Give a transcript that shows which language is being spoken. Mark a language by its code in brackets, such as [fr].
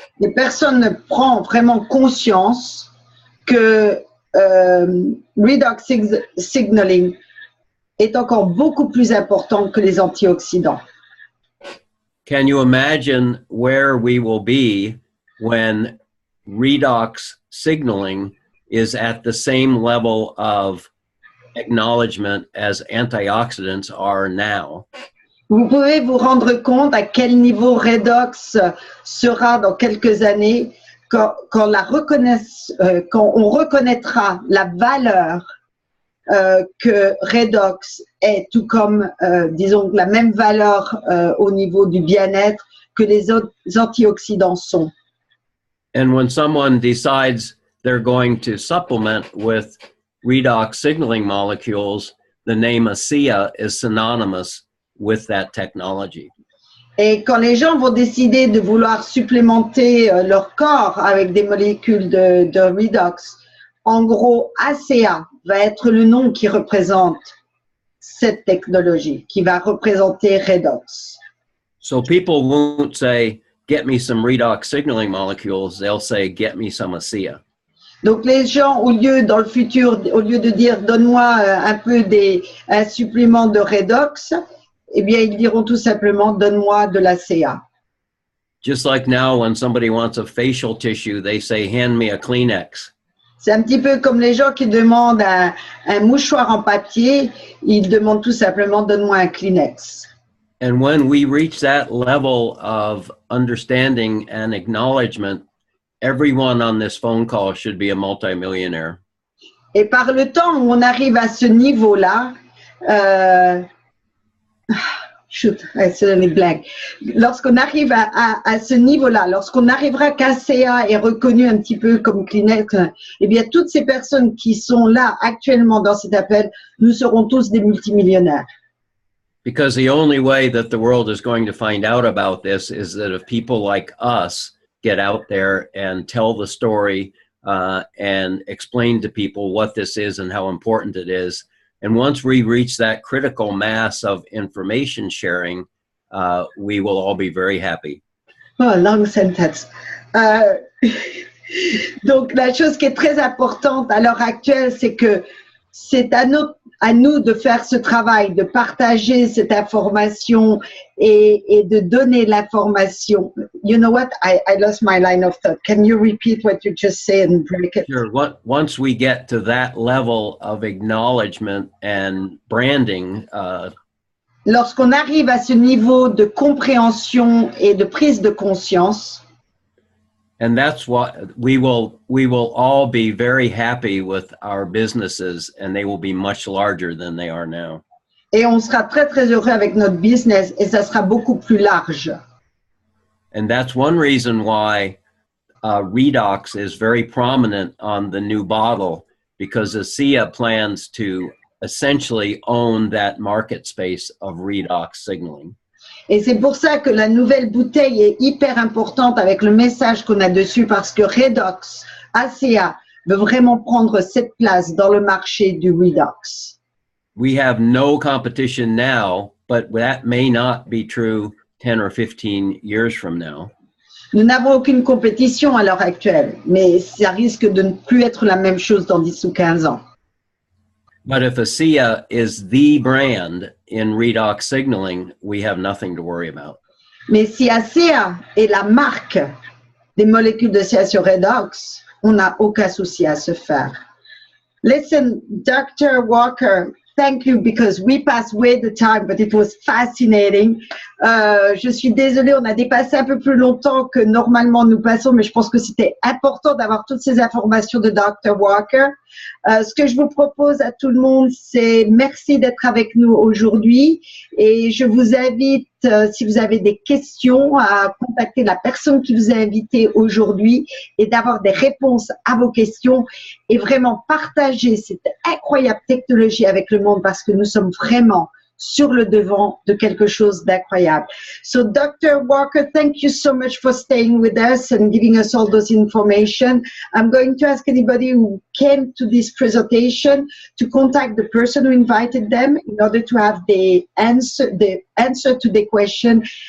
[fr] Et personne ne prend vraiment conscience que redox signaling est encore beaucoup plus important que les antioxydants. [en] Can you imagine where we will be when redox signaling is at the same level of acknowledgement as antioxidants are now? [fr] Vous pouvez vous rendre compte à quel niveau redox sera dans quelques années quand on reconnaîtra la valeur que redox est, tout comme, disons, la même valeur au niveau du bien-être que les autres antioxydants sont. [en] And when someone decides they're going to supplement with redox signaling molecules, the name ASEA is synonymous with that technology. [fr] Et quand les gens vont décider de vouloir supplémenter leur corps avec des molécules de redox, en gros, ASEA va être le nom qui représente cette technologie, qui va représenter redox. [en] So people won't say, get me some redox signaling molecules, they'll say, get me some ASEA. [fr] Donc les gens, dans le futur, au lieu de dire donne-moi un peu un supplément de redox, eh bien ils diront tout simplement donne-moi de l'ASEA. [en] Just like now when somebody wants a facial tissue, they say hand me a Kleenex. [fr] C'est un petit peu comme les gens qui demandent un mouchoir en papier, ils demandent tout simplement donne-moi un Kleenex. [en] And when we reach that level of understanding and acknowledgement, everyone on this phone call should be a multimillionaire. [fr] Et par le temps où on arrive à ce niveau-là, [en] Shoot, I suddenly blank. [fr] Lorsqu'on arrive à ce niveau-là, lorsqu'on arrivera qu'ACA est reconnu un petit peu comme Kleenex, eh bien, toutes ces personnes qui sont là actuellement dans cet appel, nous serons tous des multimillionnaires. [en] Because the only way that the world is going to find out about this is that if people like us get out there and tell the story and explain to people what this is and how important it is. And once we reach that critical mass of information sharing, we will all be very happy. Oh, long sentence. [fr] Donc, la chose qui est très importante à l'heure actuelle, c'est que c'est à nous de faire ce travail, de partager cette information et de donner l'information. [en] You know what? I lost my line of thought. Can you repeat what you just said and break it? Sure. Once we get to that level of acknowledgement and branding, [fr] lorsqu'on arrive à ce niveau de compréhension et de prise de conscience, [en] and that's what we will all be very happy with our businesses, and they will be much larger than they are now. [fr] Et on sera très très heureux avec notre business et ça sera beaucoup plus large. [en] And that's one reason why Redox is very prominent on the new bottle, because ASEA plans to essentially own that market space of redox signaling. [fr] Et c'est pour ça que la nouvelle bouteille est hyper importante avec le message qu'on a dessus, parce que Redox, ACA, veut vraiment prendre cette place dans le marché du redox. [en] We have no competition now, but that may not be true 10 or 15 years from now. [fr] Nous n'avons aucune compétition à l'heure actuelle, mais ça risque de ne plus être la même chose dans 10 ou 15 ans. [en] But if ASEA is the brand in redox signaling, we have nothing to worry about. [fr] Mais si ACA est la marque des molécules de CA sur redox, on n'a aucun souci à se faire. [en] Listen, Dr. Walker, thank you, because we passed way the time, but it was fascinating. [fr] Je suis désolée, on a dépassé un peu plus longtemps que normalement nous passons, mais je pense que c'était important d'avoir toutes ces informations de Dr. Walker. Ce que je vous propose à tout le monde, c'est merci d'être avec nous aujourd'hui et je vous invite, si vous avez des questions, à contacter la personne qui vous a invité aujourd'hui et d'avoir des réponses à vos questions et vraiment partager cette incroyable technologie avec le monde parce que nous sommes vraiment sur le devant de quelque chose d'incroyable. [en] So, Dr. Walker, thank you so much for staying with us and giving us all those information. I'm going to ask anybody who came to this presentation to contact the person who invited them in order to have the answer to the question.